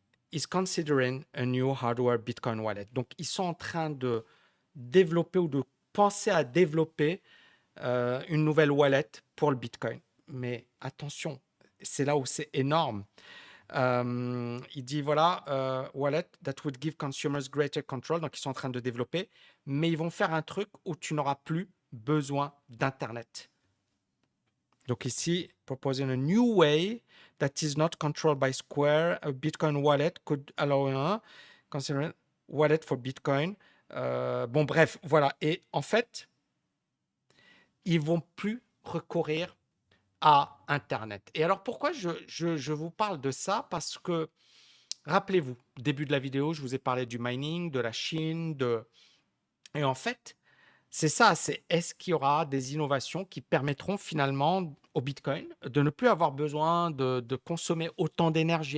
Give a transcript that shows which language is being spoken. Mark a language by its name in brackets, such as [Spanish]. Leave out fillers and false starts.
[English] Is considering a new hardware Bitcoin wallet. [French] Donc, ils sont en train de développer ou de penser à développer une nouvelle wallet pour le Bitcoin. Mais attention, c'est là où c'est énorme. Il dit voilà, [English] wallet that would give consumers greater control. [French] Donc, ils sont en train de développer, mais ils vont faire un truc où tu n'auras plus besoin d'Internet. Donc ici, [English] proposing a new way that is not controlled by Square, a Bitcoin wallet could allow consider wallet for Bitcoin. [French] Bon, bref, voilà. Et en fait, ils vont plus recourir à Internet. Et alors, pourquoi je vous parle de ça? Parce que, rappelez-vous, début de la vidéo, je vous ai parlé du mining, de la Chine, et en fait, c'est ça, c'est est-ce qu'il y aura des innovations qui permettront finalement au Bitcoin de ne plus avoir besoin de consommer autant d'énergie?